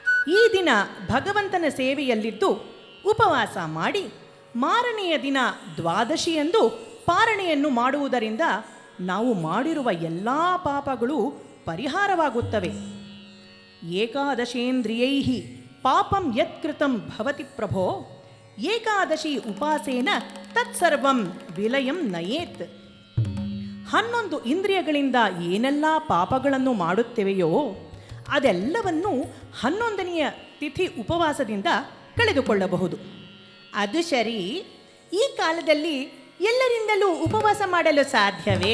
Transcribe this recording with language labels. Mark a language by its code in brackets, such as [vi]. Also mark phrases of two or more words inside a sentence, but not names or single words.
[kn] ಈ ದಿನ ಭಗವಂತನ ಸೇವೆಯಲ್ಲಿದ್ದು ಉಪವಾಸ ಮಾಡಿ ಮಾರನೆಯ ದಿನ ದ್ವಾದಶಿಯಂದು ಪಾರಣೆಯನ್ನು ಮಾಡುವುದರಿಂದ ನಾವು ಮಾಡಿರುವ ಎಲ್ಲ ಪಾಪಗಳು ಪರಿಹಾರವಾಗುತ್ತವೆ. [sa] ಏಕಾದಶೇಂದ್ರಿಯೈ ಪಾಪಂ ಯತ್ಕೃತಂ ಭವತಿ ಪ್ರಭೋ, ಏಕಾದಶಿ ಉಪಾಸೇನ ತತ್ಸರ್ವಂ ವಿಲಯಂ ನಯೇತ್. [kn] 11 ಇಂದ್ರಿಯಗಳಿಂದ ಏನೆಲ್ಲ ಪಾಪಗಳನ್ನು ಮಾಡುತ್ತೇವೆಯೋ ಅದೆಲ್ಲವನ್ನು 11ನೆಯ ತಿಥಿ ಉಪವಾಸದಿಂದ ಕಳೆದುಕೊಳ್ಳಬಹುದು. ಅದು ಸರಿ, ಈ ಕಾಲದಲ್ಲಿ ಎಲ್ಲರಿಂದಲೂ ಉಪವಾಸ ಮಾಡಲು ಸಾಧ್ಯವೇ?